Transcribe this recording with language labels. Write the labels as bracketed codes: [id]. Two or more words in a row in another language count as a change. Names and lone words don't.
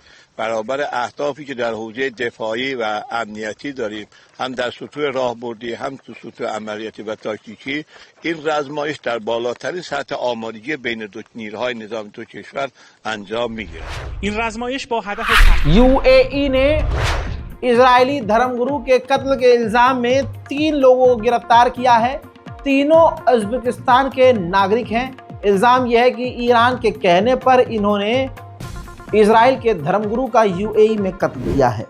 [fa] برابر اهدافی که در حوزه دفاعی و امنیتی داریم، هم در سطوح راهبردی، هم تو سطوح عملیاتی و تاکتیکی، این آزمایش در بالاترین سطح آمادگی بین دو نیروهای نظامی دو کشور انجام میگیرد. این آزمایش با هدف [hi] यूएई ने इजरायली धर्मगुरु के कत्ल के इल्जाम में 3 लोगों को गिरफ्तार किया है। तीनों उज़्बेकिस्तान के नागरिक हैं। इल्जाम यह है कि ईरान के कहने पर इन्होंने इजराइल के धर्मगुरु का यूएई में कत्ल किया है।